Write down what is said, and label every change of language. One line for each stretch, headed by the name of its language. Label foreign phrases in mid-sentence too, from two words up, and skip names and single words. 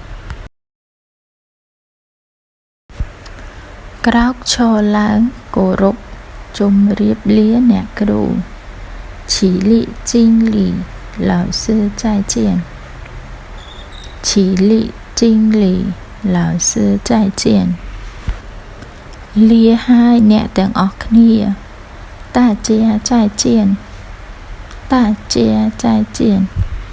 Khmer: ក្រោកឈរឡើងគោរពជម្រាបលាអ្នកគ្រូ
Chinese: 起立敬礼老师再见
Khmer: 起立敬礼老师再见លាហើយអ្នកទាំងអស់គ្នា
Chinese: 大家再见大家再见